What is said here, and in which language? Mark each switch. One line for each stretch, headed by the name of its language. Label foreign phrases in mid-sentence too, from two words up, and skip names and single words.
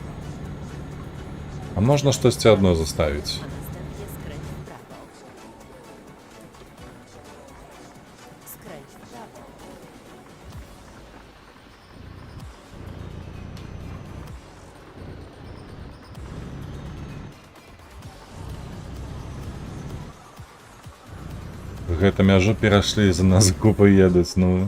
Ukrainian: А можна штось одно заставить?
Polish: a następnie skręć w prawo. Skręć w prawo.
Belarusian: Гэта мяжу перашлі, за нас купы едуць, ну...